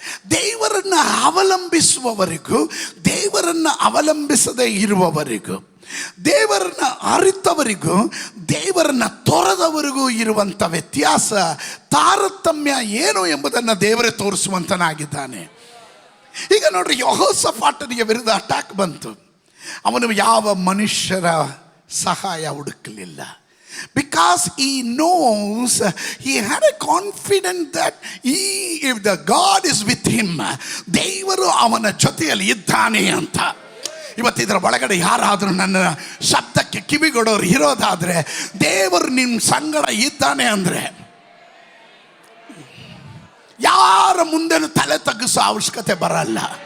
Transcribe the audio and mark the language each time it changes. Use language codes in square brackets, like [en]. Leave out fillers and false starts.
[kn] ದೇವರನ್ನ ಅವಲಂಬಿಸುವವರಿಗೂ ದೇವರನ್ನ ಅವಲಂಬಿಸದೇ ಇರುವವರಿಗೂ, ದೇವರನ್ನ ಅರಿತವರಿಗೂ ದೇವರನ್ನ ತೊರೆದವರಿಗೂ ಇರುವಂಥ ವ್ಯತ್ಯಾಸ, ತಾರತಮ್ಯ ಏನು ಎಂಬುದನ್ನು ದೇವರೇ ತೋರಿಸುವಂತನಾಗಿದ್ದಾನೆ. ಈಗ ನೋಡ್ರಿ, ಯೆಹೋಷಾಫಾಟನಿಗೆ ವಿರುದ್ಧ ಅಟ್ಯಾಕ್ ಬಂತು. ಅವನು ಯಾವ ಮನುಷ್ಯರ ಸಹಾಯ ಹುಡುಕಲಿಲ್ಲ. [en] Because he knows, he had a confidence that if the God is with him, [kn] ದೇವರು ಅವನ ಜೊತೆಯಲ್ಲಿ ಇದ್ದಾನೆ ಅಂತ. ಇವತ್ತಿದರ ಒಳಗಡೆ ಯಾರಾದರೂ ನನ್ನ ಶಬ್ದಕ್ಕೆ ಕಿವಿಗೊಡೋರು ಇರೋದಾದ್ರೆ, ದೇವರು ನಿಮ್ಮ ಸಂಗಡ ಇದ್ದಾನೆ ಅಂದರೆ ಯಾರ ಮುಂದೆನೂ ತಲೆ ತಗ್ಗಿಸೋ ಅವಶ್ಯಕತೆ ಬರಲ್ಲ.